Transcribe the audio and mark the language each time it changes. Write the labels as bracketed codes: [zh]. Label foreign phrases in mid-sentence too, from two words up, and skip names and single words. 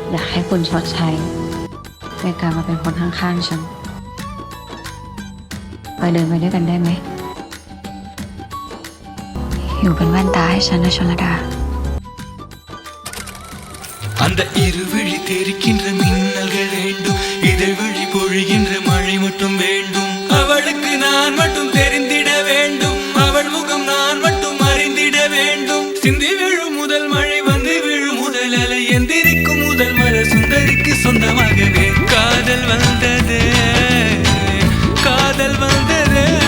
[th] อยากให้คุณชดใช้ในการมาเป็นคนข้างๆฉันไปเดินไปด้วยกันได้ไหมอยู่เป็นแว่นตาให้ฉันนะชลดา [ta] அந்த இருவிழி தெரிக்கின்ற மின்னல்கள் வேண்டும் இதழ் விழி பொழிகின்ற மழை மட்டும் வேண்டும் அவளுக்கு நான் மட்டும் தெரிந்திட வேண்டும் அவள் முகம் நான் மட்டும் அறிந்திட வேண்டும் சிந்தி விழும் முதல் மழை வந்து விழும் முதல் அலை எந்திரிக்கும் முதல் மலர் சுந்தரிக்கு சொந்தமாகவே காதல் வந்தது காதல் வந்தது